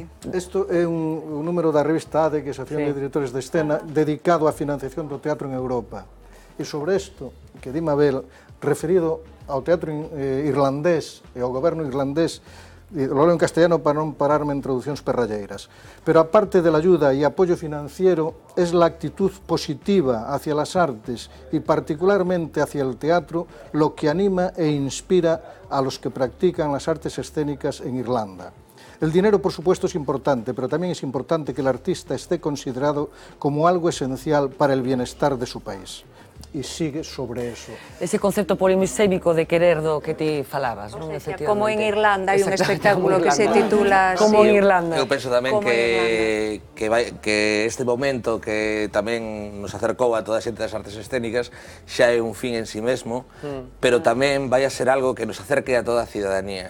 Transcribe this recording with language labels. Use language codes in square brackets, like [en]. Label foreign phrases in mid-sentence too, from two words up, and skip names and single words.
[gl] Isto é un número da revista ADE, que é a Asociación de Directores de Escena, dedicado á financiación do teatro en Europa. E sobre isto, que di Mabel, referido ao teatro irlandés e ao goberno irlandés, [es] lo leo en castellano [gl] para non pararme en traduccións perralleiras, [es] pero aparte de la ayuda y apoyo financiero, es la actitud positiva hacia las artes y particularmente hacia el teatro lo que anima e inspira a los que practican las artes escénicas en Irlanda. El dinero, por supuesto, es importante, pero también es importante que el artista esté considerado como algo esencial para el bienestar de su país. E sigue sobre eso. [gl] Ese concepto polisémico de querer do que ti falabas, non? Como en Irlanda hai un espectáculo que se titula Como en Irlanda. Eu penso tamén que este momento que tamén nos acercou a toda a xente das artes escénicas xa é un fin en si mesmo, pero tamén vai a ser algo que nos acerque a toda a cidadanía.